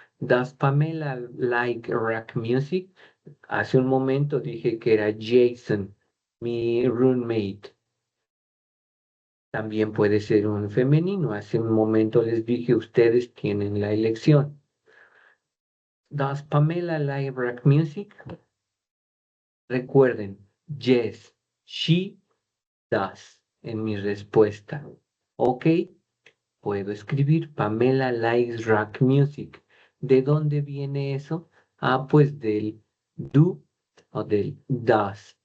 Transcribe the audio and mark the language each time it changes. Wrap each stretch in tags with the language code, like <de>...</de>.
<en>¿Does Pamela like rock music?</en> <es>Hace un momento dije que era Jason. Mi roommate. También puede ser un femenino. Hace un momento les dije, ustedes tienen la elección.</es> <en>Does Pamela like rock music?</en> <es>Recuerden,</es> <en>yes, she does</en> <es>en mi respuesta.</es> <en>Ok,</en> <es>puedo escribir</es> <en>Pamela likes rock music.</en> <es>¿De dónde viene eso? Ah, pues del do o del does.</es>